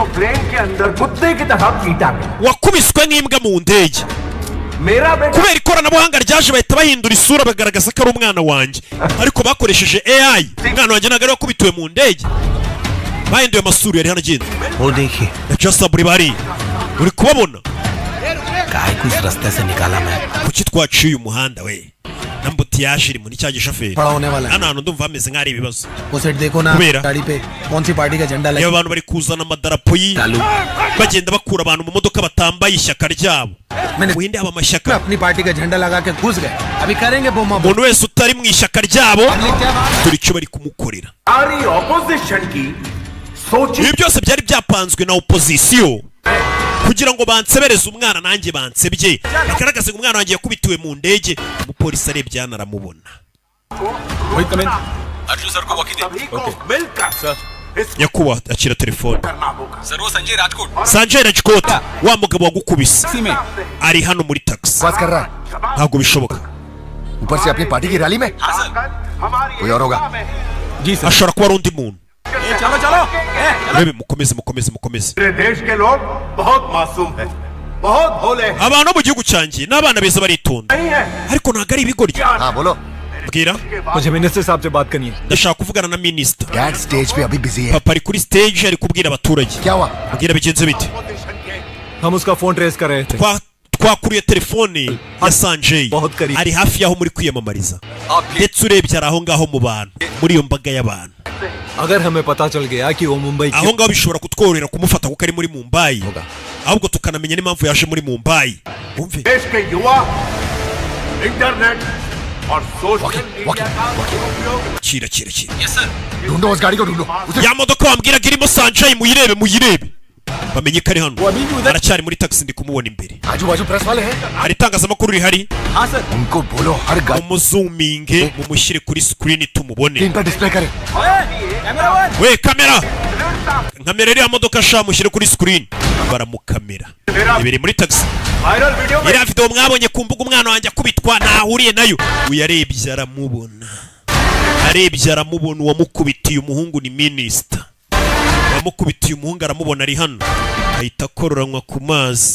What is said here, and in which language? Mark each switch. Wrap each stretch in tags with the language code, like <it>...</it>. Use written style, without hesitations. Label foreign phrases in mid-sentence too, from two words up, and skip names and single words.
<rw>wakubiswe nk'imbwa mu ndege kubera ikoranabuhanga ryaje bahita bahindura isura bagaragaza ko ari umwana wanjye ariko bakoresheje AI umwana wanjye ntabwo ari wakubitiwe mu ndege bahinduye amasura yari hano agenda na Jasaburi bari uri kubabona kuki twaciye umuhanda we n'ambutiyaje iri muri cya gishoferi hano hantu ndumva hameze nk'ari ibibazo</rw> <hi>गाड़ी पे कौन सी पार्टी का झंडा लगा</hi> <rw>abantu bari kuzana amadarapo bagenda bakura abantu mu modoka batambaye ishyaka ryabo wende aba amashyaka</rw> <hi>अपनी पार्टी का झंडा लगा के घुस गए अभी करेंगे बोमा</hi> <rw>umuntu wese utari mu ishyaka ryabo dore icyo bari kumukorera ibi byose byari byapanzwe na opozisiyo kugira ngo bansebereze umwana nanjye bansebye bagaragaze ngo umwana wanjye yakubitiwe mu ndege umupolisi arebye hano aramubona nyakubahwa akira telefone Sanjay Rajkot wa mugabo wagukubise ari hano muri taxi ntabwo bishoboka</rw> <hi>ऊपर से अपनी पार्टी की रैली में कोई और होगा</hi> <rw>ashobora kuba ari undi muntu rebe mukomeze abantu mu gihugu cyanjye n'abana beza baritonda ariko ntabwo ari ibigoryi bwira</rw> <hi>मुझे मिनिस्टर साहब से बात करनी है</hi> <rw>ndashaka kuvugana na minisita</rw> <hi>डैड स्टेज पे अभी बिजी है</hi> <rw>papa ari kuri stage ari kubwira abaturage</rw> <hi>क्या हुआ</hi> <rw>bwira bigenze bite</rw> <hi>हम उसका फोन ट्रेस कर रहे थे</hi> <rw>twakuriye telefone ya Sanjay ari hafi yaho muri kwiyamamariza ndetse urebye ari aho ngaho mu bantu muri iyo mbaga y'abantu</rw> <hi>अगर हमें पता चल गया कि वो मुंबई</hi> <rw>aho ngaho bishobora kutworohera kumufata kuko ari muri Mumbai ahubwo tukanamenya n'impamvu yaje muri Mumbai umve kira</rw> <hi>ढूंढो उस गाड़ी को ढूंढो</hi> <rw>ya modoka wambwiraga irimo Sanjay muyirebe bamenye ko ari hano aracyari muri taxi ndi kumubona imbere</rw> <hi>आजू बाजू प्रेस वाले हैं</hi> <rw>hari itangazamakuru rihari</rw> <hi>उनको बोलो हर गाड़ी</hi> <rw>umuzuminge mumushyire kuri screen tumubone</rw> <hi>इनका डिस्प्ले करे</hi> <rw>we kamera iriya modoka sha mushyire kuri screen baramukamera ibiri muri taxi iriya video mwabonye ku mbuga umwana wanjye akubitwa ntahuriye nayo uyarebye aramubona uwamukubitiye umuhungu ni minisita wamukubitiye umuhungu aramubona ari hano ahita akororanywa ku mazi</rw>